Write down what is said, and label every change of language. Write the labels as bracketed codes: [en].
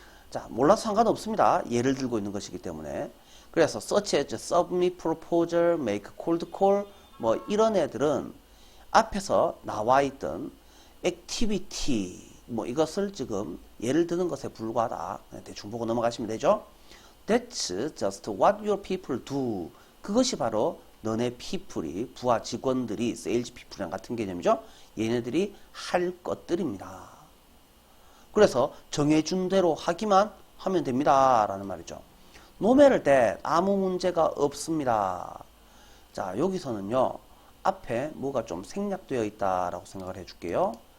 [ko] 자, 몰라도 상관없습니다. 예를 들고 있는 것이기 때문에. 그래서 [en] such as submit proposal, make cold call [ko] 이런 애들은 앞에서 나와 있던 activity 이것을 지금 예를 드는 것에 불과하다. 대충 보고 넘어가시면 되죠. [en] That's just what your people do. [ko] 그것이 바로 너네 people이, 부하 직원들이, sales people이랑 같은 개념이죠. 얘네들이 할 것들입니다. 그래서 정해준 대로 하기만 하면 됩니다. 라는 말이죠. [en] No matter that, [ko] 아무 문제가 없습니다. 자, 여기서는요, 앞에 뭐가 좀 생략되어 있다라고 생각을 해줄게요.